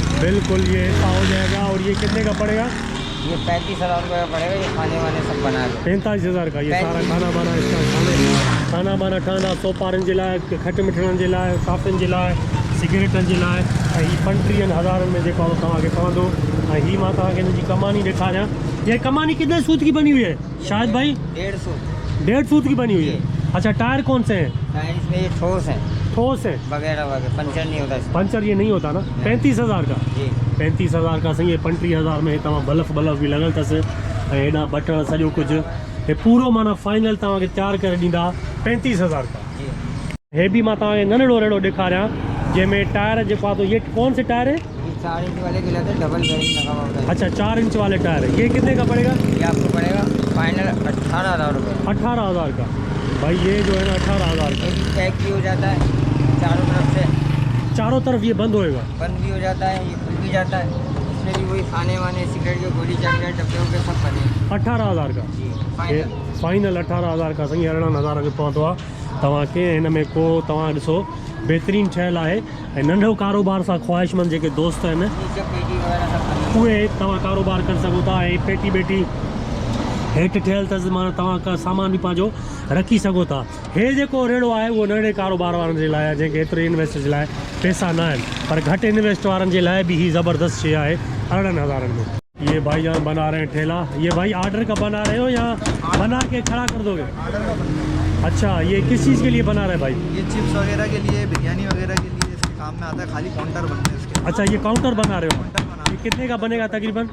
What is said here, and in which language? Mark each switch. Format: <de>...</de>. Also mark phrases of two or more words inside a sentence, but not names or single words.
<ur>بالکل، یہ ایسا ہو جائے گا۔ اور یہ کتنے کا پڑے گا? یہ 35,000 روپے کا پڑے گا۔ یہ کھانے وانے سب بنا کے 45,000 کا. یہ سارا کھانا بانا، اس کا کھانا بانا ٹھانا، سوپارن جلا ہے، کھٹ مٹھڑن جلا ہے، کافن جلا ہے، سگریٹن جلا ہے.</ur> <sd>ही 35,000 में जेको तव्हांखे पवंदो। ही मां तव्हांखे हिन जी कमानी ॾेखारियां।</sd> <ur>یہ کمانی کتنے سوت کی بنی ہوئی ہے شاہد بھائی? 150 سوت کی بنی ہوئی ہے۔ اچھا، ٹائر کون سے ہیں? اس میں یہ ٹھوس ہے, ٹھوس ہے وغیرہ وغیرہ، پنکچر نہیں ہوتا اس میں. پنکچر یہ نہیں ہوتا نا؟ 35,000 کا. जी 35,000 کا صحیح ہے.</ur> <sd>35,000 में तव्हां बल्ब भी लॻल अथसि, ऐं हेॾां बटण सॼो कुझु। हे पूरो माना फाइनल तव्हांखे तयारु करे ॾींदा 35,000 का। जी। हे भी मां तव्हांखे नंढड़ो नंढड़ो ॾेखारियां, जंहिंमें टायर जेको आहे,</sd> <ur>تو یہ کون سے ٹائر ہے? یہ 4 انچ والے کے لیے</ur> <en>double bearing</en> <ur>لگا ہوا ہوتا ہے. اچھا، 4 انچ والے ٹائر ہے۔ یہ کتنے کا پڑے گا? یہ آپ کو پڑے گا فائنل 18,000 روپے. 18,000 کا۔ بھائی یہ جو ہے نا 18,000 کا. یہ بھی پیک بھی ہو جاتا ہے چاروں طرف سے, چاروں طرف یہ بند ہوئے گا? بند بھی ہو جاتا ہے، یہ کھل بھی جاتا ہے۔ اس میں بھی وہی کھانے وانے، سگریٹ کے گولی چاکلیٹ ڈبے وبے سب بنے. 18,000 کا. जी ये फाइनल।</ur> <sd>फाइनल 18,000</sd> <ur>کا صحیح</ur> <sd>18,000 में पवंदो आहे तव्हांखे। हिन में को तव्हां ॾिसो बहितरीनु ठहियलु आहे, ऐं नंढो कारोबार सां ख़्वाहिशमंद जेके दोस्त आहिनि</sd> <ur>نیچے پیٹی وغیرہ سب بنے.</ur> <sd>उहे तव्हां कारोबार करे सघो था। ऐं पेटी बेटी हेठि ठहियलु अथसि, माना तव्हां का सामान बि पंहिंजो रखी सघो था। हे जेको रेड़ो आहे उहो नंढे कारोबार वारनि जे लाइ आहे, जंहिंखे एतिरे इन्वेस्ट जे लाइ पैसा न आहिनि, पर घटि इन्वेस्ट वारनि जे लाइ बि ही ज़बरदस्त शइ आहे 18,000 में।</sd> <ur>یہ بھائی جان بنا رہے ہیں ٹھیلا۔ یہ بھائی آرڈر کا بنا رہے ہو یا بنا کے کھڑا کر دو گے? آرڈر کا بننا اچھا، یہ کس چیز کے لیے بنا رہے ہیں بھائی? है। یہ چپس وغیرہ کے لیے، بریانی وغیرہ کے لیے اس کے کام میں آتا ہے. خالی کاؤنٹر بنتے ہیں اس کے. اچھا، یہ کاؤنٹر بنا رہے ہو. کاؤنٹر بنا, یہ کتنے کا بنے گا تقریباً?</ur>